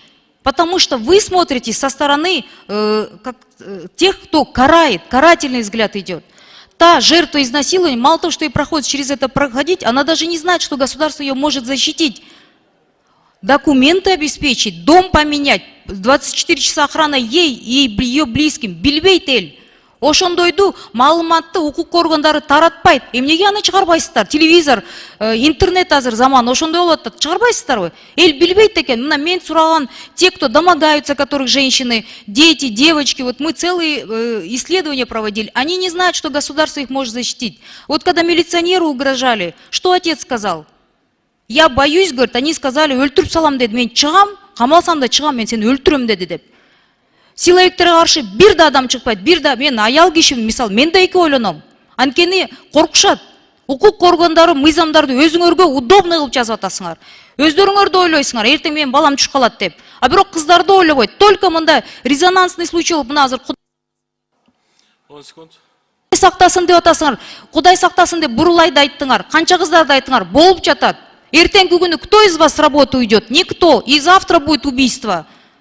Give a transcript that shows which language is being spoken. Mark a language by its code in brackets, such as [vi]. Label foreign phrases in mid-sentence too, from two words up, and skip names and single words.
[ru] Потому что вы смотрите со стороны тех, кто карает, карательный взгляд идет. Та жертва изнасилования, мало того, что и проходит через это проходить, она даже не знает, что государство ее может защитить. документы обеспечить, дом поменять, 24 часа охрана ей и ее близким, [ky] билбейт эл. Ошондойду маалыматты укук органдары таратпайт. Эмнеге аны чыгарбайсыздар? Телевизор, интернет азыр заман, ошондой болуп атат. Чыгарбайсыздарбы? Эл билбейт экен. Мына мен сураган, [ru] те, кто домогаются, которых женщины, дети, девочки, вот мы целые исследования проводили, они не знают, что государство их может защитить. Вот когда милиционеру угрожали, что отец сказал? Я боюсь, говорит, они сказали, [ky] өлтүрүп салам деди. Мен чыгам, камалсам да чыгам, мен сени өлтүрөм деди деп. Силовиктерге каршы бир да адам чыкпайт, бир да мен аял кишимин, мисал, мен да эки ойлоном. Анткени коркушат. Укук органдары мыйзамдарды өзүңөргө удобный кылып жазып атасыңар. Өздөрүңөрдү ойлойсуңар, эртең менин балам түшүп калат деп. А бирок кыздарды ойлобойт. Только мында [ru] резонансный случай [ky] болуп, мына азыр [ru] 10 секунд. [ky] Кудай сактасын деп атасыңар. Кудай сактасын деп бурулайды айттыңар. Канча кыздарды айттыңар, болуп жатат. Эртеңки күнү [ru] кто из вас с работы уйдет? Никто. И завтра будет убийство.